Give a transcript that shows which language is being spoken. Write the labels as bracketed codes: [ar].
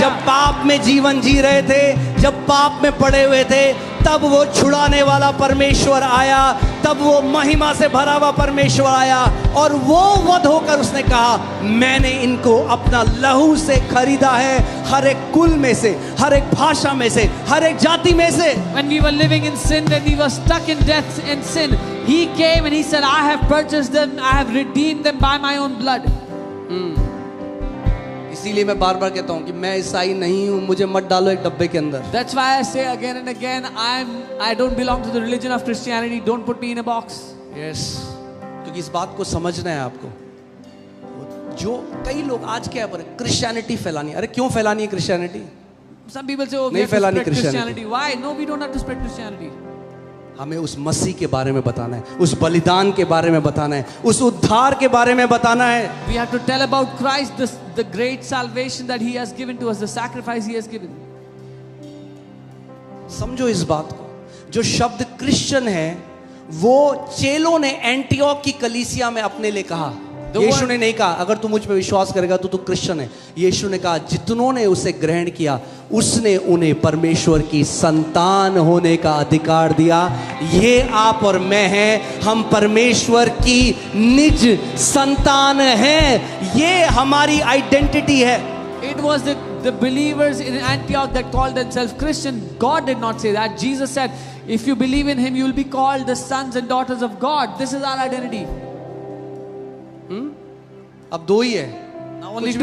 [hi] जब पाप में जीवन जी रहे थे, जब पाप में पड़े हुए थे, तब वो छुड़ाने वाला परमेश्वर आया, तब वो महिमा से भरा हुआ परमेश्वर आया और वो वध होकर उसने कहा मैंने इनको अपना लहू से खरीदा है, हर एक कुल में से, हर एक भाषा में से, हर एक जाति में से। [en] When we were living in sin, when we were stuck in death and sin, He came and He said, I have purchased them, I have redeemed them by my own blood. [hi] इसीलिए मैं बार बार कहता हूँ कि मैं ईसाई नहीं हूँ, मुझे मत डालो एक डब्बे के अंदर। [en] That's why I say again and again, I don't belong to the religion of Christianity. Don't put me in a box. [hi] Yes, क्योंकि इस बात को समझना है आपको। जो कई लोग आज क्या है क्रिश्चियनिटी फैलानी, अरे क्यों फैलानी है Christianity? [en] Some people say, oh, we [hi] नहीं [en] have to [hi] फैलानी [en] spread Christianity. Christianity. Why? No, we don't have to spread Christianity. [hi] हमें उस मसीह के बारे में बताना है, उस बलिदान के बारे में बताना है, उस उद्धार के बारे में बताना है। [en] We have to tell about Christ, the great salvation that He has given to us, the sacrifice He has given. [hi] समझो इस बात को। जो शब्द क्रिश्चियन है वो चेलों ने एंटियोक की कलीसिया में अपने लिए कहा। यीशु ने नहीं कहा अगर तू मुझ पे विश्वास करेगा तो तू क्रिश्चियन है। यीशु ने कहा जितनों ने उसे ग्रहण किया उसने उन्हें परमेश्वर की संतान होने का अधिकार दिया। ये आप और मैं हैं, हम परमेश्वर की निज संतान हैं। ये हमारी आइडेंटिटी है। [en] It was the believers in Antioch that called themselves Christian. God did not say that. Jesus said, if you believe in Him, you will be called the sons and daughters of God. This is our identity. [hi] अब दो ही है, [en] Now only [hi] कुछ भी